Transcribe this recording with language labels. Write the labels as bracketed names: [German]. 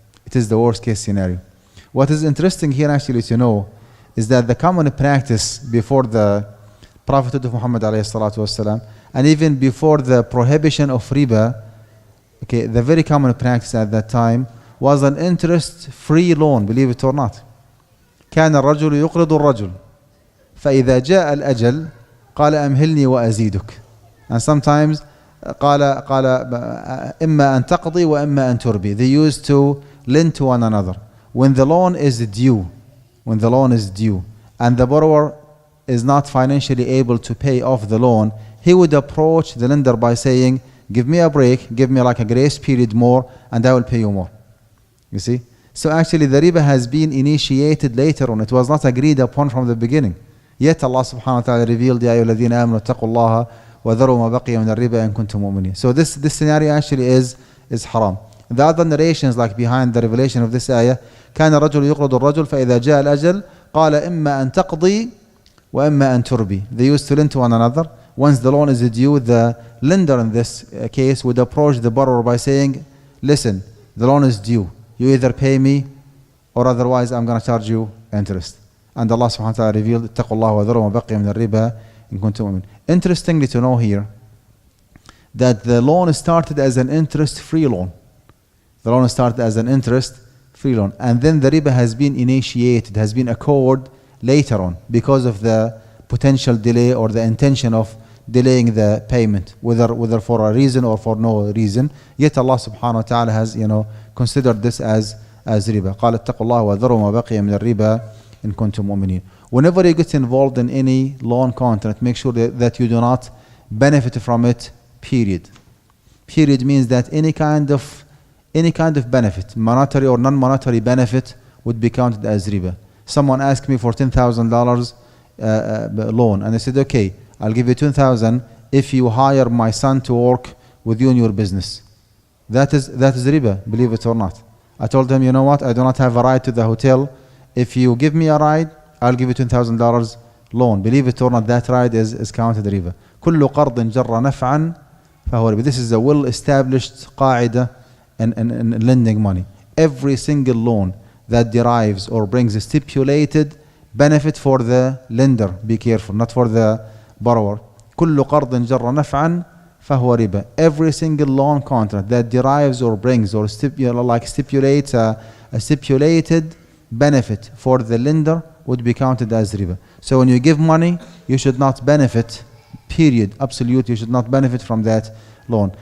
[English] It is the worst case scenario. What is interesting here actually to know is that the common practice before the Prophet of Muhammad ﷺ, and even before the prohibition of riba, okay, the very common practice at that time was an interest-free loan, believe it or not. [Arabic] كان الرجل يقرض الرجل فإذا جاء الأجل قال أمهلني وأزيدك. [English] And sometimes [Arabic] قال إما أن تقضي وإما أن تربي. [English] They used to lend to one another. When the loan is due, and the borrower is not financially able to pay off the loan, he would approach the lender by saying, give me a break, give me like a grace period more, and I will pay you more. You see? So actually the riba has been initiated later on. It was not agreed upon from the beginning. Yet Allah subhanahu wa ta'ala revealed, [Arabic] يَا أَيُّهَا الَّذِينَ آمَنُوا اتَّقُوا اللَّهَ وَذَرُوا مَا بَقِيَ مِنَ الرِّبَا إِن كُنتُم مُؤْمِنِينَ. [English] So this scenario actually is haram. The other narrations like behind the revelation of this ayah, [Arabic] كان الرجل يقرض الرجل فإذا جاء الأجل قال إما أن تقضي وإما أن تربي. [English] They used to lend to one another. Once the loan is due, the lender in this case would approach the borrower by saying, listen, the loan is due. You either pay me or otherwise I'm going to charge you interest. And Allah subhanahu wa ta'ala revealed, [Arabic] اتقوا الله وذروا ما بقي من الربا إن كنتم مؤمنين. [English] Interestingly to know here that the loan started as an interest-free loan. The loan started as an interest-free loan. And then the riba has been initiated, has been occurred later on because of the potential delay or the intention of delaying the payment, whether for a reason or for no reason. Yet Allah subhanahu wa ta'ala has, considered this as riba. [Arabic] قال اتقوا الله وذروا ما بقي من الربا إن كنتم مؤمنين. [English] Whenever you get involved in any loan contract, make sure that you do not benefit from it, period. Period means that any kind of benefit, monetary or non-monetary benefit, would be counted as riba. Someone asked me for $10,000 loan, and I said, okay, I'll give you $10,000 if you hire my son to work with you in your business. That is riba, believe it or not. I told him, you know what, I do not have a ride to the hotel. If you give me a ride, I'll give you $10,000 loan. Believe it or not, that right is counted riba. [Arabic] كل قرض جر نفعا فهو riba. [English] This is a well-established قاعدة in lending money. Every single loan that derives or brings a stipulated benefit for the lender, be careful, not for the borrower. [Arabic] كل قرض جر نفعا فهو riba. [English] Every single loan contract that derives or brings or stipulates a stipulated benefit for the lender would be counted as riba. So when you give money, you should not benefit, period, absolute, you should not benefit from that loan.